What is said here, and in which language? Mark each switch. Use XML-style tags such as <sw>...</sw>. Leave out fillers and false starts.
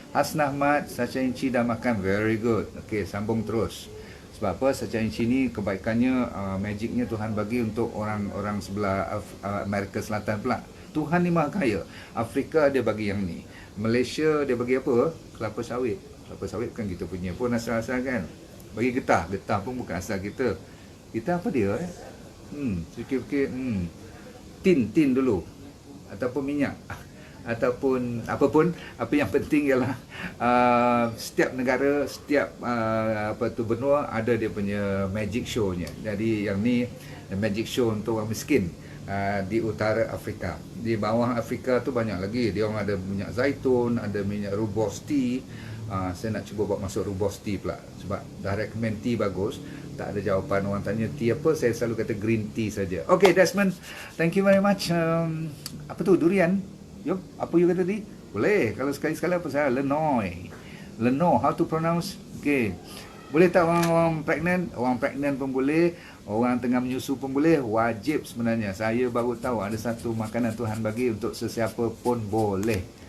<ms>Hasnah Ahmad, Sacha Inci dah makan,</ms> <en>very good.</en> <ms>Okay, sambung terus. Sebab apa? Sacha Inci ni kebaikannya, magicnya Tuhan bagi untuk orang sebelah Amerika Selatan pula. Tuhan ni maha kaya. Afrika dia bagi yang ni. Malaysia dia bagi apa? Kelapa sawit. Kelapa sawit bukan kita punya pun asal-asal kan. Bagi getah. Getah pun bukan asal kita. Kita apa dia? Fikir-fikir. Tin dulu. Ataupun minyak. Ataupun apapun. Apa yang penting ialah setiap negara, setiap benua ada dia punya magic show-nya. Jadi yang ni magic show untuk orang miskin. Di utara Afrika. Di bawah Afrika tu banyak lagi. Dia orang ada minyak zaitun, ada minyak rooibos tea. Saya nak cuba buat masuk rooibos tea pula. Sebab dah recommend tea bagus. Tak ada jawapan, orang tanya tea apa, saya selalu kata green tea saja.</ms> <en>Okay Desmond, thank you very much.</en> <ms>Apa tu, durian? Yup, apa you kata tadi? Boleh, kalau sekali-sekala apa saya?</ms> <en>Lenoi, how to pronounce?</en> <ms>Okay, boleh tak orang pregnant? Orang pregnant pun boleh. Orang tengah menyusu pun boleh. Wajib sebenarnya. Saya baru tahu ada satu makanan Tuhan bagi untuk sesiapa pun boleh.</ms>